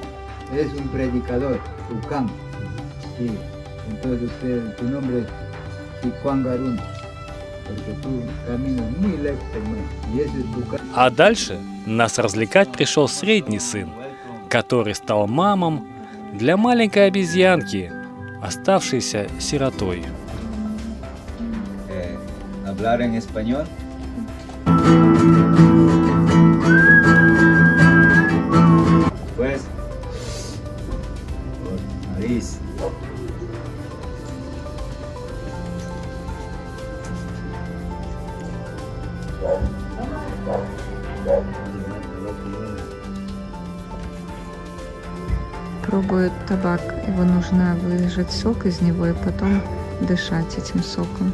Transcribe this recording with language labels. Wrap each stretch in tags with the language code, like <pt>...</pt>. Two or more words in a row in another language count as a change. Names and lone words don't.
<ru>А дальше нас развлекать пришел средний сын, который стал мамом для маленькой обезьянки, оставшейся сиротой.</ru> <es>Hablar en español. Pues, nariz.</es> <ru>Пробует табак, его нужно выжать сок из него и потом дышать этим соком.</ru>